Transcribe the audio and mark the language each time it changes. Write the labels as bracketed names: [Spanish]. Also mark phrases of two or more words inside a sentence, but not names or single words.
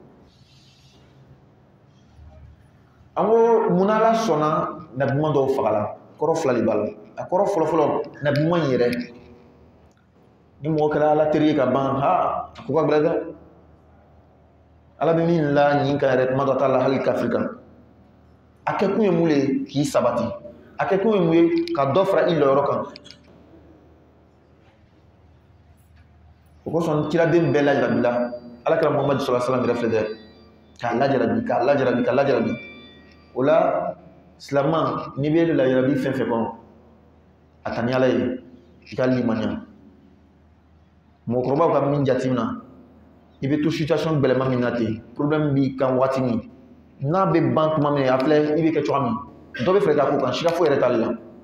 [Bambara] an ko munna ala sɔnna nabiman dɔw fagala kɔrɔ fila de b'a la a kɔrɔ fɔlɔfɔlɔ nabiman yɛrɛ ni mɔgɔ kɛra ala teri ye ka ban a ko ka gɛlɛn dɛ ala bɛ min la ɲin kan yɛrɛ tuma dɔ t'a la hali kafiri kan a kɛ kun ye mun ye k'i sabati a kɛ kun ye mun ye ka dɔ fara i lɔyɔrɔ kan o kosɔn kiraden bɛɛ lajarabi ala kɛra Muhammadu [Arabic] صلى الله عليه وسلم [Bambara] yɛrɛ filɛ dɛ k'a lajarabi o la silamɛ n'i bɛ lajarabi fɛn fɛn kɔnɔ a ta ni ala ye i ka limaniya mɔgɔkɔrɔbaw ka min jateminɛ i bɛ to situation gɛlɛma min na ten problème b'i kan waati min n'a bɛ ban tuma min a filɛ i bɛ kɛ cogoya min dɔ bɛ fɛ k'a ko kan sika foyi yɛrɛ t'ale la